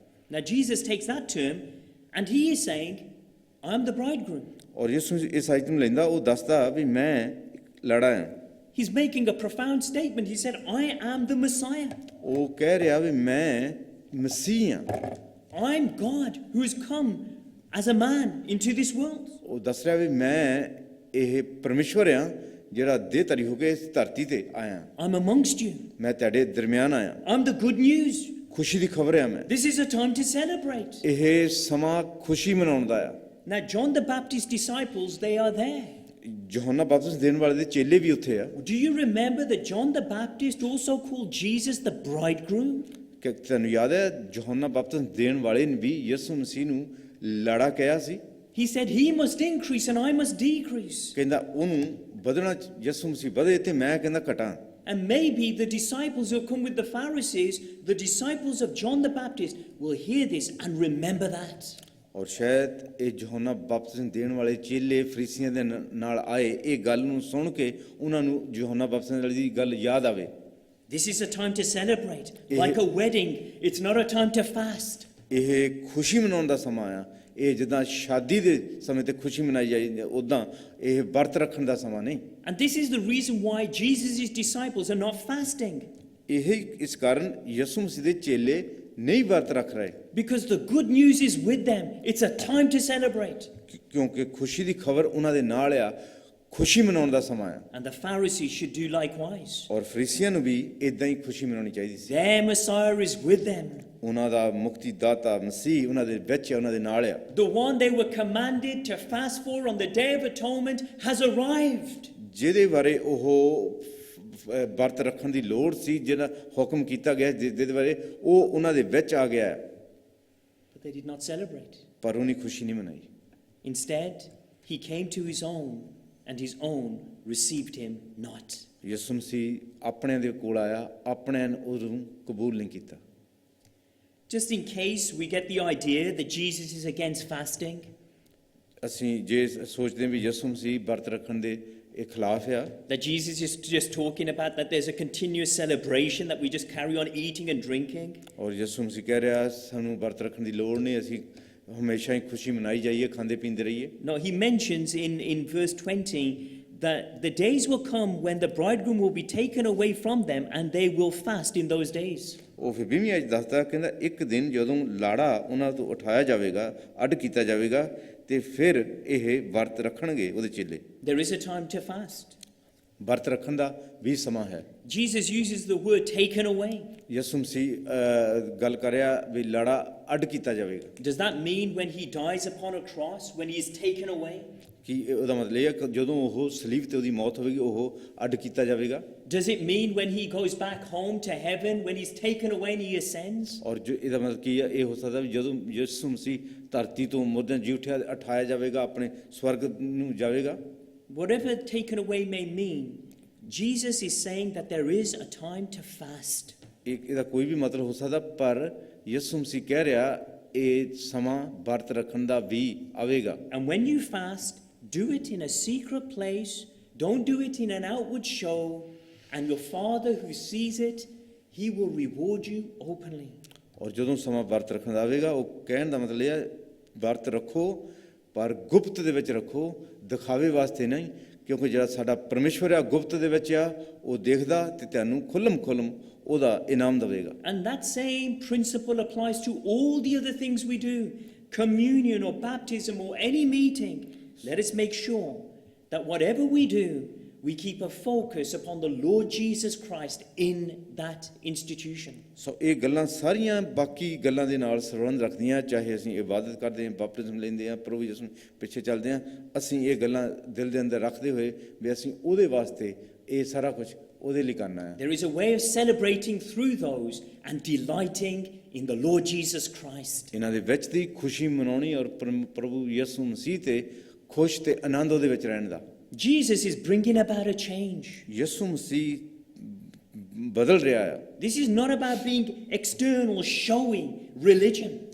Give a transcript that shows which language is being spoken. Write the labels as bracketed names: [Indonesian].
[English] Now Jesus takes that term and he is saying, I'm the bridegroom. [Punjabi] ਔਰ ਯਿਸੂ ਇਸ ਆਇਤ ਨੂੰ ਲੈਂਦਾ ਉਹ ਦੱਸਦਾ ਵੀ ਮੈਂ ਲਾੜਾ ਆ। [English] He's making a profound statement. He said, I am the Messiah. [Punjabi] ਉਹ ਕਹਿ ਰਿਹਾ ਵੀ ਮੈਂ ਮਸੀਹ ਆ। [English] I'm God who has come as a man into this world. [Punjabi] ਉਹ ਦੱਸ ਰਿਹਾ ਵੀ ਮੈਂ ਇਹ ਪਰਮੇਸ਼ਵਰ ਆ ਜਿਹੜਾ ਦੇਹ ਧਾਰੀ ਹੋ ਕੇ ਇਸ ਧਰਤੀ ਤੇ ਆਇਆ। [English] I'm amongst you. [Punjabi] ਮੈਂ ਤੁਹਾਡੇ ਦਰਮਿਆਨ ਆਇਆ। [English] I'm the good news. [Punjabi] ਖੁਸ਼ੀ ਦੀ ਖਬਰ ਆ ਮੈਂ। [English] This is a time to celebrate. [Punjabi] ਇਹ ਸਮਾਂ ਖੁਸ਼ੀ ਮਨਾਉਣ ਦਾ ਆ। [English] Now John the Baptist's disciples, they are there. [Punjabi] ਯਹੋਨਾ ਬਪਤਿਸਮ ਦੇਣ ਵਾਲੇ ਦੇ ਚੇਲੇ ਵੀ ਉੱਥੇ ਆ। [English] Do you remember that John the Baptist also called Jesus the bridegroom? [Punjabi] ਕਿ ਤੁਹਾਨੂੰ ਯਾਦ ਹੈ ਯਹੋਨਾ ਬਪਤਿਸਮ ਦੇਣ ਵਾਲੇ ਨੇ ਵੀ ਯਿਸੂ ਮਸੀਹ ਨੂੰ ਲਾੜਾ ਕਿਹਾ ਸੀ। [English] He said, he must increase and I must decrease. [Punjabi] ਕਹਿੰਦਾ ਉਹਨੂੰ ਵਧਣਾ ਯਿਸੂ ਮਸੀਹ ਵਧੇ ਤੇ ਮੈਂ ਕਹਿੰਦਾ ਘਟਾਂ। [English] And maybe the disciples who come with the Pharisees, the disciples of John the Baptist, will hear this and remember that. [Punjabi] ਔਰ ਸ਼ਾਇਦ ਇਹ ਯਹੋਨਾ ਬਪਤਿਸਮ ਦੇਣ ਵਾਲੇ ਚੇਲੇ ਫਰੀਸੀਆਂ ਦੇ ਨਾਲ ਆਏ ਇਹ ਗੱਲ ਨੂੰ ਸੁਣ ਕੇ ਉਹਨਾਂ ਨੂੰ ਯਹੋਨਾ ਬਪਤਿਸਮ ਵਾਲੀ ਦੀ ਗੱਲ ਯਾਦ ਆਵੇ। [English] This is a time to celebrate. Like a wedding, it's not a time to fast. [Punjabi] ਇਹ ਖੁਸ਼ੀ ਮਨਾਉਣ ਦਾ ਸਮਾਂ ਆ। ਇਹ ਜਿੱਦਾਂ ਸ਼ਾਦੀ ਦੇ ਸਮੇਂ ਤੇ ਖੁਸ਼ੀ ਮਨਾਈ ਜਾਂਦੀ ਉਦਾਂ ਇਹ ਵਰਤ ਰੱਖਣ ਦਾ ਸਮਾਂ ਨਹੀਂ। [English] And this is the reason why Jesus' disciples are not fasting. [Punjabi] ਇਹ ਇਸ ਕਾਰਨ ਯਿਸੂ ਮਸੀਹ ਦੇ ਚੇਲੇ ਨਹੀਂ ਵਰਤ ਰੱਖ ਰਹੇ। [English] Because the good news is with them. It's a time to celebrate. [Punjabi] ਕਿਉਂਕਿ ਖੁਸ਼ੀ ਦੀ ਖਬਰ ਉਹਨਾਂ ਦੇ ਨਾਲ ਆ। ਖੁਸ਼ੀ ਮਨਾਉਣ ਦਾ ਸਮਾਂ ਆ [English] And the Pharisees should do likewise. [Punjabi] ਔਰ ਫਰੀਸੀਆਂ ਨੂੰ ਵੀ ਇਦਾਂ ਹੀ ਖੁਸ਼ੀ ਮਨਾਉਣੀ ਚਾਹੀਦੀ ਸੀ [English] Their Messiah is with them. [Punjabi] ਉਹਨਾਂ ਦਾ ਮੁਕਤੀ ਦਾਤਾ ਮਸੀਹ ਉਹਨਾਂ ਦੇ ਵਿੱਚ ਆ, ਉਹਨਾਂ ਦੇ ਨਾਲ ਆ [English] The one they were commanded to fast for on the Day of Atonement has arrived. [Punjabi] ਜਿਹਦੇ ਬਾਰੇ ਉਹ ਵਰਤ ਰੱਖਣ ਦੀ ਲੋੜ ਸੀ ਜਿਹੜਾ ਹੁਕਮ ਕੀਤਾ ਗਿਆ ਜਿਹਦੇ ਬਾਰੇ ਉਹ ਉਹਨਾਂ ਦੇ ਵਿੱਚ ਆ ਗਿਆ [English] But they did not celebrate. [Punjabi] ਪਰ ਉਹਨੇ ਖੁਸ਼ੀ ਨਹੀਂ ਮਨਾਈ [English] Instead, he came to his own, and his own received him not. [Punjabi] ਯਿਸੂ ਮਸੀਹ ਆਪਣਿਆਂ ਦੇ ਕੋਲ ਆਇਆ ਆਪਣਿਆਂ ਨੇ ਉਹਨੂੰ ਕਬੂਲ ਨਹੀਂ ਕੀਤਾ [English] Just in case we get the idea that Jesus is against fasting, [Punjabi] ਅਸੀਂ ਜੇ ਸੋਚਦੇ ਹਾਂ ਵੀ ਯਿਸੂ ਮਸੀਹ ਵਰਤ ਰੱਖਣ ਦੇ ਇਹ ਖਿਲਾਫ ਆ [English] that Jesus is just talking about that there's a continuous celebration, that we just carry on eating and drinking. [Punjabi] ਔਰ ਯਿਸੂ ਮਸੀਹ ਕਹਿ ਰਿਹਾ ਸਾਨੂੰ ਵਰਤ ਰੱਖਣ ਦੀ ਲੋੜ ਨਹੀਂ ਅਸੀਂ ਹਮੇਸ਼ਾ ਹੀ ਖੁਸ਼ੀ ਮਨਾਈ ਜਾਈਏ ਖਾਂਦੇ ਪੀਂਦੇ ਰਹੀਏ [English] No, he mentions in verse 20 that the days will come when the bridegroom will be taken away from them and they will fast in those days. [Punjabi] ਉਹ ਫਿਰ 20ਵੀਂ ਅੱਜ ਦੱਸਦਾ ਕਹਿੰਦਾ ਇੱਕ ਦਿਨ ਜਦੋਂ ਲਾੜਾ ਉਹਨਾਂ ਤੋਂ ਉਠਾਇਆ ਜਾਵੇਗਾ ਅੱਡ ਕੀਤਾ ਜਾਵੇਗਾ ਤੇ ਫਿਰ ਇਹ ਵਰਤ ਰੱਖਣਗੇ ਉਹਦੇ ਚੇਲੇ [English] There is a time to fast. [Punjabi] ਵਰਤ ਰੱਖਣ ਦਾ ਵੀ ਸਮਾਂ ਹੈ [English] Jesus uses the word taken away. [Punjabi] ਯਿਸੂ ਮਸੀਹ ਗੱਲ ਕਰਿਆ ਵੀ ਲਾੜਾ ਅੱਡ ਕੀਤਾ ਜਾਵੇਗਾ [English] Does that mean when he dies upon a cross, when he is taken away? [Punjabi] ਕਿ ਉਹਦਾ ਮਤਲਬ ਇਹ ਹੈ ਕਿ ਜਦੋਂ ਉਹ ਸਲੀਬ ਤੇ ਉਹਦੀ ਮੌਤ ਹੋਵੇਗੀ ਉਹ ਅੱਡ ਕੀਤਾ ਜਾਵੇਗਾ [English] Does it mean when he goes back home to heaven, when he's taken away and he ascends? [Punjabi] ਔਰ ਜੋ ਇਹਦਾ ਮਤਲਬ ਕੀ ਹੈ ਇਹ ਹੋ ਸਕਦਾ ਵੀ ਜਦੋਂ ਯਿਸੂ ਮਸੀਹ ਧਰਤੀ ਤੋਂ ਮੁਰਦਿਆਂ ਜੀ ਉਠਾਇਆ ਜਾਵੇਗਾ ਆਪਣੇ ਸਵਰਗ ਨੂੰ ਜਾਵੇਗਾ [English] Whatever taken away may mean, Jesus is saying that there is a time to fast. [Punjabi] ਇਹਦਾ ਕੋਈ ਵੀ ਮਤਲਬ ਹੋ ਸਕਦਾ ਪਰ ਯਿਸੂ ਮਸੀਹ ਕਹਿ ਰਿਹਾ ਇਹ ਸਮਾਂ ਵਰਤ ਰੱਖਣ ਦਾ ਵੀ ਆਵੇਗਾ [English] And when you fast, do it in a secret place. Don't do it in an outward show. And your Father who sees it, he will reward you openly. [Punjabi] ਔਰ ਜਦੋਂ ਸਮਾਂ ਵਰਤ ਰੱਖਣ ਦਾ ਆਵੇਗਾ ਉਹ ਕਹਿਣ ਦਾ ਮਤਲਬ ਇਹ ਹੈ ਵਰਤ ਰੱਖੋ ਪਰ ਗੁਪਤ ਦੇ ਵਿੱਚ ਰੱਖੋ ਦਿਖਾਵੇ ਵਾਸਤੇ ਨਹੀਂ ਕਿਉਂਕਿ ਜਿਹੜਾ ਸਾਡਾ ਪਰਮੇਸ਼ਵਰ ਆ ਗੁਪਤ ਦੇ ਵਿੱਚ ਆ ਉਹ ਦੇਖਦਾ ਤੇ ਤੁਹਾਨੂੰ ਖੁੱਲਮ ਉਹਦਾ ਇਨਾਮ ਦੇਵੇਗਾ [English] And that same principle applies to all the other things we do, communion or baptism or any meeting. Let us make sure that whatever we do, we keep a focus upon the Lord Jesus Christ in that institution. [Punjabi] ਸੋ ਇਹ ਗੱਲਾਂ ਸਾਰੀਆਂ ਬਾਕੀ ਗੱਲਾਂ ਦੇ ਨਾਲ ਸੰਬੰਧ ਰੱਖਦੀਆਂ ਚਾਹੇ ਅਸੀਂ ਇਬਾਦਤ ਕਰਦੇ ਹਾਂ ਬਪਤਿਜ਼ਮ ਲੈਂਦੇ ਹਾਂ ਪ੍ਰਭੂ ਯਿਸੂ ਪਿੱਛੇ ਚੱਲਦੇ ਹਾਂ ਅਸੀਂ ਇਹ ਗੱਲਾਂ ਦਿਲ ਦੇ ਅੰਦਰ ਰੱਖਦੇ ਹੋਏ ਵੀ ਅਸੀਂ ਉਹਦੇ ਵਾਸਤੇ ਇਹ ਸਾਰਾ ਕੁਝ ਉਹਦੇ ਲਈ ਕਰਨਾ ਹੈ [English] There is a way of celebrating through those and delighting in the Lord Jesus Christ. [Punjabi] ਇਹਨਾਂ ਦੇ ਵਿੱਚ ਦੀ ਖੁਸ਼ੀ ਮਨਾਉਣੀ ਔਰ ਪ੍ਰਭੂ ਯਿਸੂ ਮਸੀਹ ਤੇ ਖੁਸ਼ ਤੇ ਆਨੰਦ ਉਹਦੇ ਵਿੱਚ ਰਹਿਣ ਦਾ [English] Jesus is bringing about a change. [Punjabi] ਯਿਸੂ ਮਸੀਹ ਬਦਲ ਰਿਹਾ ਹੈ [English] This is not about being external, showy religion.